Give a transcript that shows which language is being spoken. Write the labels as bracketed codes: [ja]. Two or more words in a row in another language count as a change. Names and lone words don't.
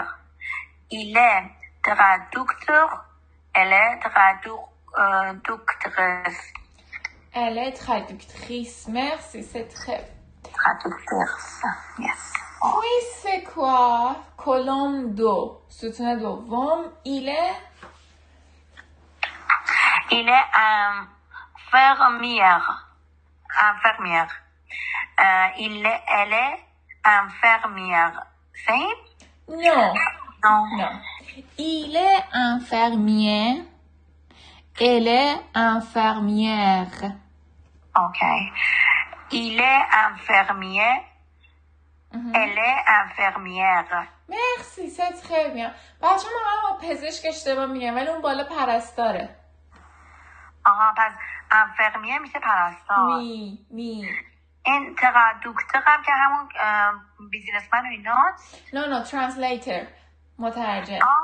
[fr] Il est traducteur. Elle est traductrice. Elle est traductrice. Merci, c'est très... Traductrice, yes. Oui, c'est quoi? Colonne 2. [fa] ستون دوم. [fr] Il est infirmière. Elle est infirmière. Same? Non. Non. Non. Il est infirmier. Elle est infirmière. Ok. Il est infirmier. Elle est infirmière. مرسی c'est très bien. [fa] بچه ما پزشک اشتباه میگم ولی اون بالا پرستاره. آها پس انفرمیه میشه پرستار. می این تقدوکتق هم که همون بیزینسمن و ایناست. نه ترنسلیتر مترجم.